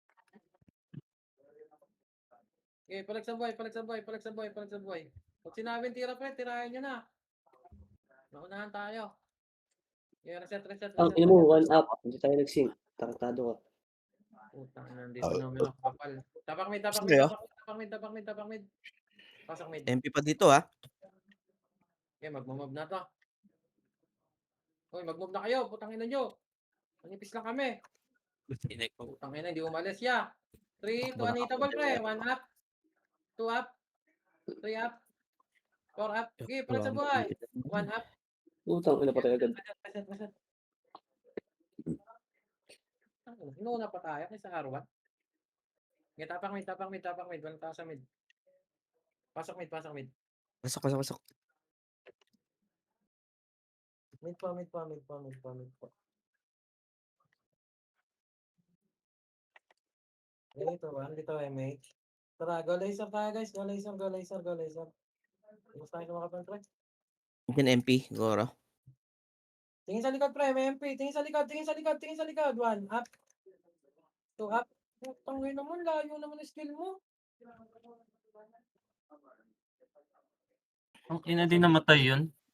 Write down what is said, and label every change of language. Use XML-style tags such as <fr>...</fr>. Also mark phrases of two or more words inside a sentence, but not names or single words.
<tl>Okay, palag sa buhay, palag sa buhay, palag sa buhay, palag sa buhay. Pag sinabing tira pre, tirahin nyo na. Naunahan tayo. Okay, reset, reset, Ang reset. ina mo, 1 up. Hindi tayo nag-sync. Tarantado ka. Putang ina, nandito numero. Kapal. Tapak mid, tapak Gusto mid, kayo? tapak mid, tapak mid, tapak mid. Pasok mid. MP pa dito ha. Okay, magmumove na to. Uy, mag-move na kayo. Putang ina nyo. Manipis lang kami. Tinig ko. Putang ina, hindi umalis ya. 3 to Takbo na Anita ako. ball pre. 1 up. 2 up. 3 up. 4 up. Okay, palag sa buhay. 1 up. Putang ina pa tayo agad. Reset, reset. Inuuna pa tayo kaysa R1. Okay, tapak mid, tapak mid, tapak mid. Walang tao sa mid. Pasok mid, pasok mid. Pasok, pasok, pasok. Mid pa, mid pa, mid pa, mid pa, mid pa. Ganito ba? Dito MH. Tara,</tl> <en>go laser</en> <tl>tayo guys.</tl> <en>Go laser, go laser, go laser.</en> <tl>Gusto tayo kumakapan pre. Yan MP, Goro. Tingin sa likod pre, may MP. Tingin sa likod, tingin sa likod, tingin sa likod. 1 up. 2 up. Tangin naman, layo naman yung skill mo. Ang ina din namatay yun.</tl>